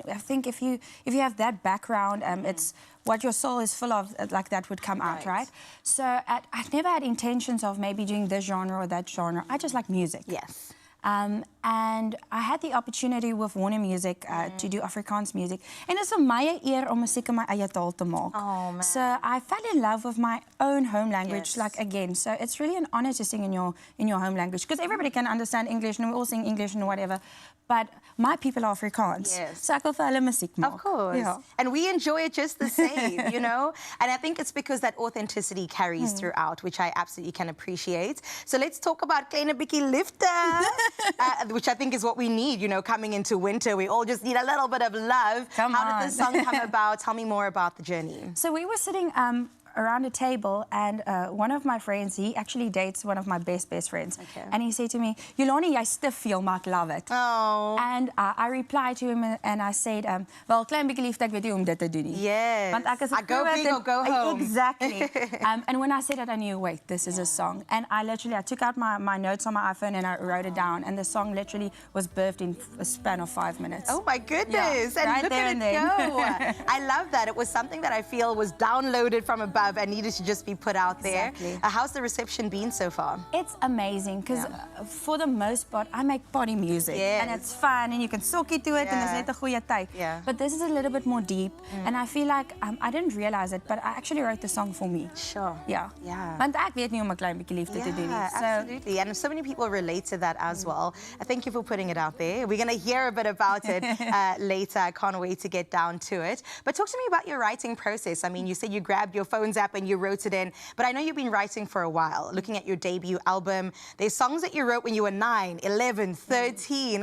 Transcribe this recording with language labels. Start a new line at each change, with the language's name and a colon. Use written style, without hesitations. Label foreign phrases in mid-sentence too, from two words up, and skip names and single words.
English: I think if you have that background, it's what your soul is full of, like that would come out, right? So I never had intentions of maybe doing this genre or that genre. I just like music. Yes. And I had the opportunity with Warner Music to do Afrikaans music. And it's
Afrikaans: vir my eer om musiek in my eie taal te maak.
English: Oh, man. So I fell in love with my own home language, Yes. like again. So it's really an honor to sing in your home language because everybody can understand English and we all sing English and whatever. But my people are Afrikaans. Yes.
Afrikaans: So ek wil vir hulle musiek maak.
English: Of course. Yeah. And we enjoy it just the same, you know? And I think it's because that authenticity carries throughout, which I absolutely can appreciate. So let's talk about Kleine Bietjie Liefde, which I think is what we need, you know, coming into winter. We all just need a little bit of love. Come How on. did this song come about? Tell me more about the journey. So we were sitting around a table, and one of my friends, he actually dates one of my best friends. Okay. And he said to me,
Afrikaans: Yolani, jy stif veel, maar ek love it.
English: Oh. And I replied to him and I said,
Afrikaans: wel, klein bietjie liefde, ek weet nie hoe om dit te doen nie.
English: Yes.
Afrikaans: Want ek is
English: I go big or go home. Exactly. And when I said it, I knew, wait, this is a song. And I took out my notes on my iPhone and I wrote it down. And the song literally was birthed in a span of 5 minutes. Oh my goodness. Yeah, And right look there at and it then. go. I love that. It was something that I feel was downloaded from above and needed to just be put out there. Exactly. How's the reception been so far? It's amazing because for the most part, I make party music. Yes. And it's fun and you can sokkie to it and it's Yeah.
Afrikaans: net 'n goeie tyd.
English: Yeah. But this is a little bit more deep and I feel like I didn't realize it, but I actually wrote the song for me. Sure. Yeah. Yeah.
Afrikaans: Want ek weet nie om 'n klein bietjie liefde te doen nie.
English: Yeah, So absolutely. And so many people relate to that as well. Thank you for putting it out there. We're going to hear a bit about it later. I can't wait to get down to it. But talk to me about your writing process. I mean, you said you grabbed your phone's app and you wrote it in, but I know you've been writing for a while. Looking at your debut album, there's songs that you wrote when you were 9, 11, 13.